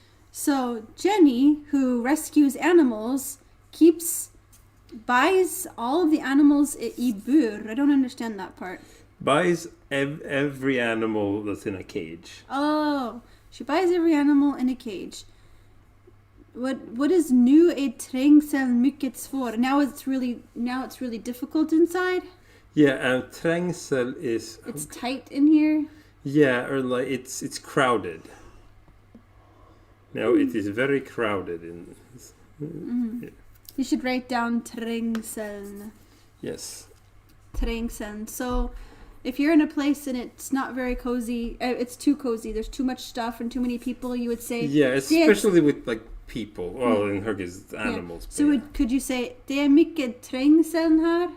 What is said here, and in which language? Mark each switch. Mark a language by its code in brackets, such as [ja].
[en] So Jenny, who rescues animals, buys all of the animals [sv] i bur. [en] I don't understand that part. Buys every animal that's in a cage. Oh, she buys every animal in a cage. What is [sv] nu är trängseln mycket svår? [en] Now it's really difficult inside. Yeah, and trängsel is. It's tight in here. Yeah, or like it's crowded. No, it is very crowded in. Yeah. You should write down trängseln. Yes. Trängseln. So, if you're in a place and it's not very cozy, it's too cozy. There's too much stuff and too many people. You would say. Yeah, especially with like people. Well, in her case, it's animals. Yeah. So could you say [sv] det är mycket trängseln här?